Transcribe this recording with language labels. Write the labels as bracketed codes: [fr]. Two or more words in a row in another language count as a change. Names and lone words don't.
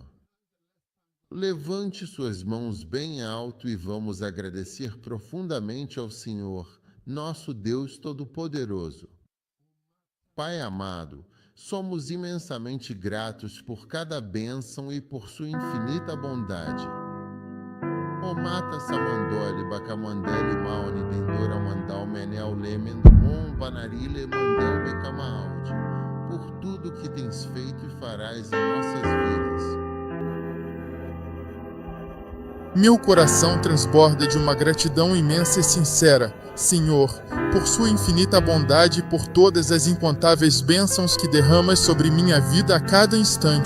[pt] Levante suas mãos bem alto e vamos agradecer profundamente ao Senhor, nosso Deus Todo-Poderoso. Pai amado, somos imensamente gratos por cada bênção e por sua infinita bondade. O mata samandole bacamandele mauni dendora mandal menel lemen mon banarile mandel becamaudi, por tudo que tens feito e farás em nossas vidas. Meu coração transborda de uma gratidão imensa e sincera, Senhor, por sua infinita bondade e por todas as incontáveis bênçãos que derramas sobre minha vida a cada instante.